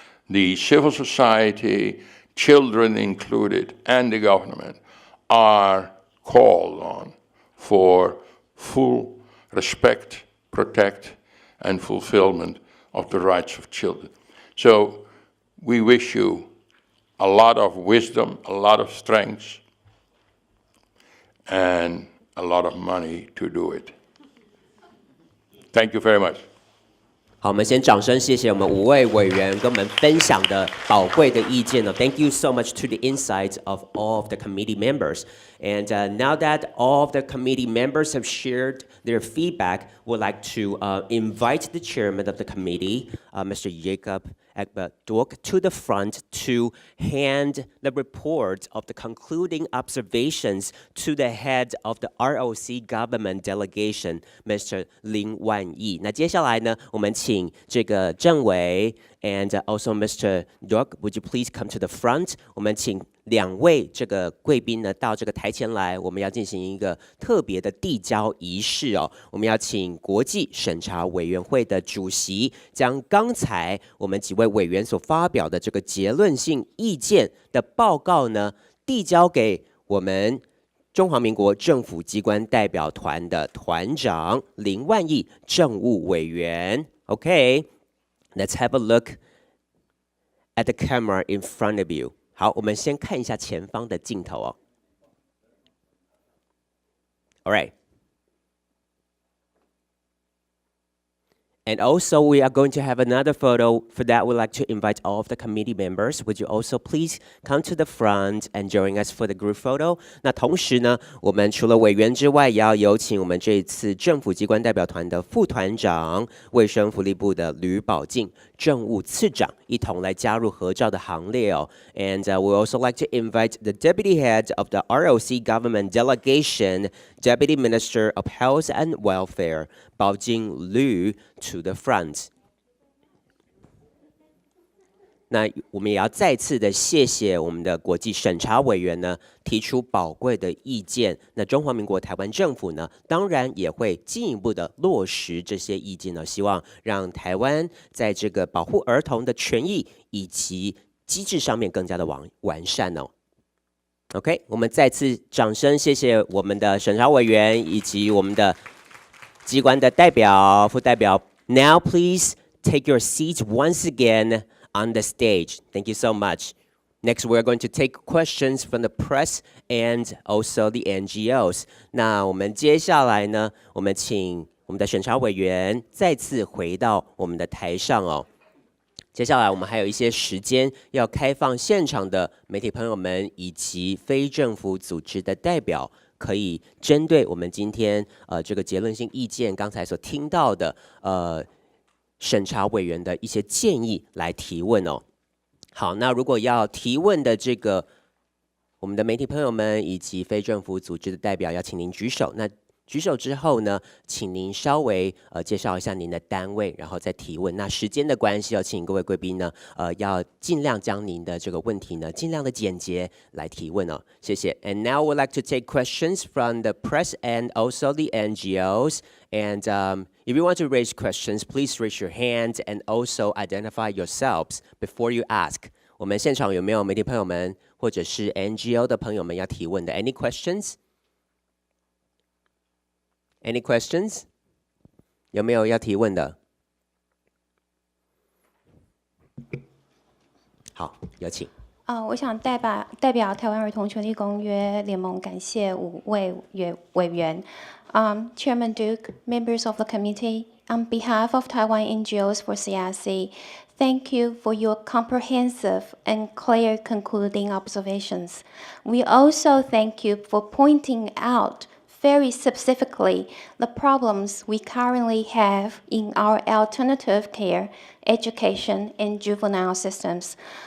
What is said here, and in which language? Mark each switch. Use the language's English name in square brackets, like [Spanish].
[English] the civil society, children included, and the government are called on for full respect, protect, and fulfillment of the rights of children. So we wish you a lot of wisdom, a lot of strength, and a lot of money to do it. Thank you very much. [Chinese] 好，我们先掌声谢谢我们5位委员跟我们分享的宝贵的意见呢。 [English] Thank you so much to the insights of all of the committee members. And now that all of the committee members have shared their feedback, we'd like to invite the chairman of the committee, Mr. Jacob Ekberg-Dork, to the front to hand the report of the concluding observations to the head of the ROC government delegation, Mr. Lin Wanyi. [Chinese] 那接下来呢，我们请这个政委 [English] and also Mr. Dork, would you please come to the front? [Chinese] 我们请2位这个贵宾呢到这个台前来，我们要进行一个特别的递交仪式哦。我们要请国际审查委员会的主席将刚才我们几位委员所发表的这个结论性意见的报告呢，递交给我们中华民国政府机关代表团的团长林万亿政务委员。 [English] Okay, let's have a look at the camera in front of you. [Chinese] 好，我们先看一下前方的镜头哦。 [English] All right. And also, we are going to have another photo. For that, we'd like to invite all of the committee members. Would you also please come to the front and join us for the group photo? [Chinese] 那同时呢，我们除了委员之外，也要有请我们这一次政府机关代表团的副团长、卫生福利部的吕宝静政务次长一同来加入合照的行列哦。 [English] And we also like to invite the deputy head of the ROC government delegation, Deputy Minister of Health and Welfare, Bao Jing Liu, to the front. [Chinese] 那我们也要再次的谢谢我们的国际审查委员呢，提出宝贵的意见。那中华民国台湾政府呢，当然也会进一步的落实这些意见呢，希望让台湾在这个保护儿童的权益以及机制上面更加的完善哦。 OK， 我们再次掌声谢谢我们的审查委员以及我们的机关的代表、副代表。 [English] Now please take your seats once again on the stage. Thank you so much. Next, we're going to take questions from the press and also the NGOs. [Chinese] 那我们接下来呢，我们请我们的审查委员再次回到我们的台上哦。接下来我们还有一些时间要开放现场的媒体朋友们以及非政府组织的代表，可以针对我们今天这个结论性意见刚才所听到的审查委员的一些建议来提问哦。好，那如果要提问的这个我们的媒体朋友们以及非政府组织的代表要请您举手。那举手之后呢，请您稍微介绍一下您的单位，然后再提问。那时间的关系，要请各位贵宾呢，要尽量将您的这个问题呢，尽量的简洁来提问哦。谢谢。 [English] And now we'd like to take questions from the press and also the NGOs. And if you want to raise questions, please raise your hand and also identify yourselves before you ask. [Chinese] 我们现场有没有媒体朋友们或者是 NGO 的朋友们要提问的 ？ [English] Any questions? Any questions? [Chinese] 有没有要提问的？好，有请。我想代表台湾儿童权利公约联盟感谢5位委员。 [English] Chairman Duke, members of the committee, on behalf of Taiwan NGOs for CRC, thank you for your comprehensive and clear concluding observations. We also thank you for pointing out very specifically the problems we currently have in our alternative care, education, and juvenile systems.